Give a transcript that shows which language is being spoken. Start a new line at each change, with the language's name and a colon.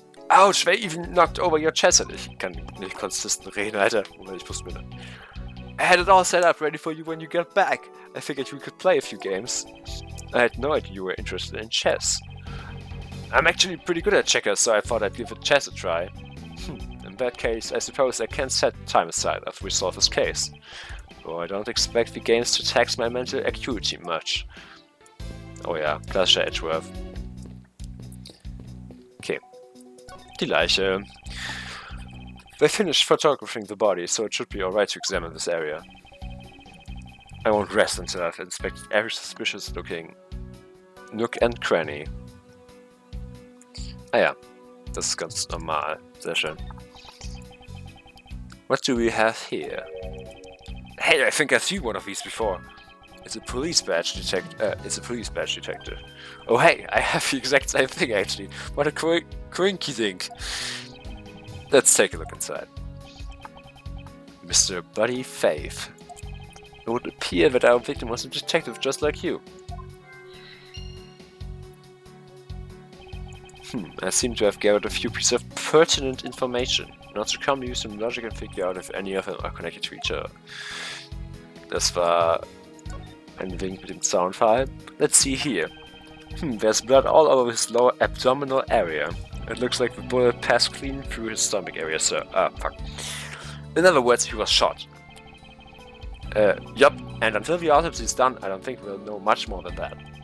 English: Ouch, they even knocked over your chest.
German: Ich kann nicht konsistent reden, Alter. Moment, ich muss mir das.
English: I had it all set up ready for you when you got back. I figured we could play a few games. I had no idea you were interested in chess. I'm actually pretty good at checkers, so I thought I'd give chess a try. In that case, I suppose I can set time aside after we solve this case. Though I don't expect the games to tax my mental acuity much.
German: Oh ja, klassischer Edgeworth. Okay. Die Leiche.
English: They finished photographing the body, so it should be alright to examine this area. I won't rest until I've inspected every suspicious looking nook and cranny.
German: Ah ja, das ist ganz normal. Sehr schön.
English: What do we have here? Hey, I think I've seen one of these before. It's a police badge detective. Oh hey, I have the exact same thing actually. What a quirky thing. Let's take a look inside. Mr. Buddy Faith. It would appear that our victim was a detective just like you. I seem to have gathered a few pieces of pertinent information. Now to come use some logic and figure out if any of them are connected to each other.
German: Das war ein Wink mit dem Zaunpfahl.
English: Let's see here. There's blood all over his lower abdominal area. It looks like the bullet passed clean through his stomach area, sir. Ah, fuck. In other words, he was shot. Yup, and until the autopsy is done, I don't think we'll know much more than that.